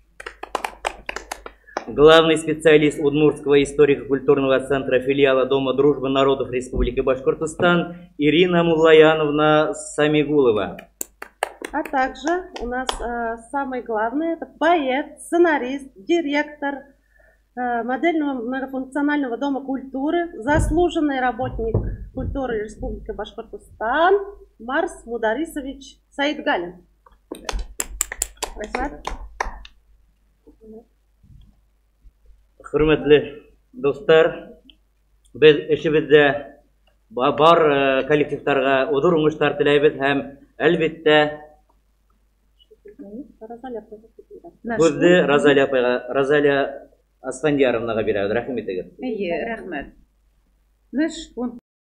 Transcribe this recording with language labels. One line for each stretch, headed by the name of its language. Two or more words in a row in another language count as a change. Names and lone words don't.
Russian: Главный специалист Удмуртского историко-культурного центра филиала Дома дружбы народов Республики Башкортостан Ирина Муллаяновна Самигулова. А также у нас самый главный — это поэт, сценарист, директор модельного многофункционального дома культуры, заслуженный работник культуры Республики Башкортостан Марс Мударисович Саидгалин.
Bashkir: Хөрмәтле достар, без эшебездә бар коллективтарга уҙыр уңыштар теләйбез һәм әлбиттә һүҙҙе Розалия Асфендияровнаға бирәбеҙ. Рәхим итегеҙ. Рәхмәт.
Russian: Наш